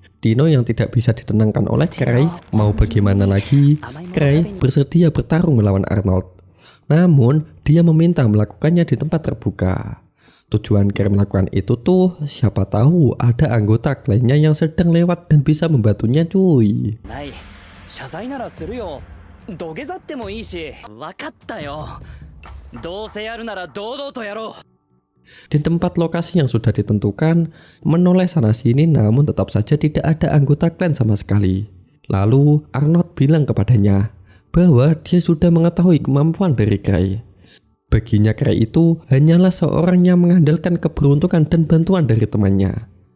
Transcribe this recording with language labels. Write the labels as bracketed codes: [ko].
[id] Tino yang tidak bisa ditenangkan oleh Cray, mau bagaimana lagi, Cray bersedia bertarung melawan Arnold. Namun, dia meminta melakukannya di tempat terbuka. Tujuan Cray melakukan itu tuh, siapa tahu ada anggota lainnya yang sedang lewat dan bisa membantunya cuy. [ja] 土下座ってもいいし、分かったよ。どうせやるなら堂々とやろう。 [id] Di tempat lokasi yang sudah ditentukan, menoleh sana sini namun tetap saja tidak ada anggota klan sama sekali. Lalu Arnold bilang kepadanya bahwa dia sudah mengetahui kemampuan dari Cray. Baginya Cray itu hanyalah seorang yang mengandalkan keberuntungan dan bantuan dari temannya.